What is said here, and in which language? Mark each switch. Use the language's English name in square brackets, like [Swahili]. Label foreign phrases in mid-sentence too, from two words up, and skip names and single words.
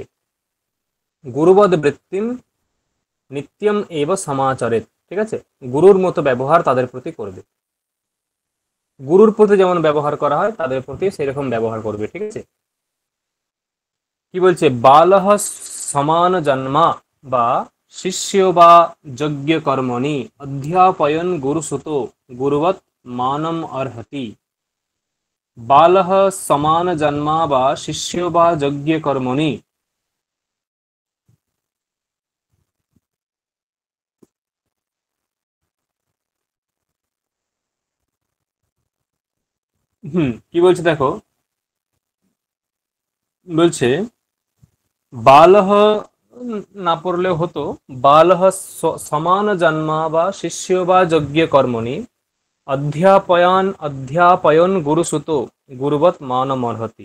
[Sanskrit] গুরুবদ বৃত্তিম নিত্যম এব সমাচরেত। [Bangla] ঠিক আছে? গুরুর মতো ব্যবহার তাদের প্রতি করবে, গুরুর প্রতি যেমন ব্যবহার করা হয় তাদের প্রতি সেরকম ব্যবহার করবে। ঠিক আছে? কি বলছে? [Sanskrit] বালহ সমান জন্মা বা শিষ্য বা যজ্ঞ কর্মণি অধ্যাপয়ন গুরুসুত গুরুবৎ মানম অর্হতি। বালঃ সমান জন্মা বা শিষ্য বা যজ্ঞ কর্মণি। [Bangla] কি বলছে দেখো, বলছে বালহ না পড়লেও হতো, [Sanskrit] বালহ সমান জন্মা বা শিষ্য বা যজ্ঞ কর্মণি অধ্যাপয়ন গুরুসুত গুরুবৎ মানমর্হতি।